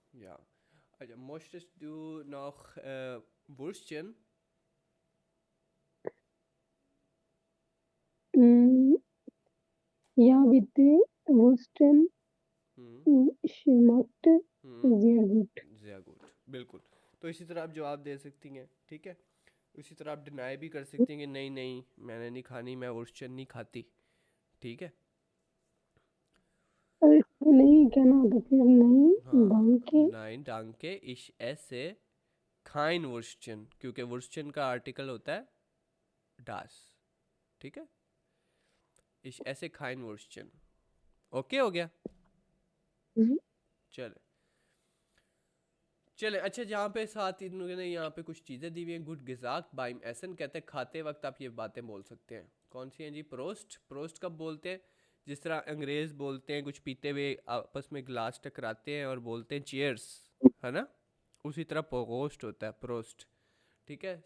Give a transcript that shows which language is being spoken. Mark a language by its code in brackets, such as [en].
[hi] या अच्छा, [de] möchtest du noch Würstchen? Ja bitte Wursten हम्म schmeckt sehr gut। sehr gut, [hi] बिल्कुल। तो इसी तरह आप जवाब दे सकती हैं, ठीक है। उसी तरह आप डिनाई भी कर सकती हैं कि नहीं नहीं मैंने नहीं खानी, मैं वुर्स्टन नहीं खाती, ठीक है। और इसमें नहीं कहना होता फिर नहीं हाँ, [de] danke nein danke ich esse kein Wurstchen, [hi] क्योंकि वुर्स्टन का आर्टिकल होता है das, ठीक है। [de] ich esse kein Wurstchen, [hi] okay हो गया। चले चले अच्छा, जहाँ पे साथ इन्होंने यहाँ पे कुछ चीज़ें दी हुई हैं। गुड गिजाक बाइम एसन कहते हैं खाते वक्त आप ये बातें बोल सकते हैं। कौन सी हैं जी? प्रोस्ट। प्रोस्ट कब बोलते हैं? जिस तरह अंग्रेज़ बोलते हैं कुछ पीते हुए आपस में गिलास टकराते हैं और बोलते हैं चीयर्स, है ना, उसी तरह पोस्ट होता है प्रोस्ट, ठीक है।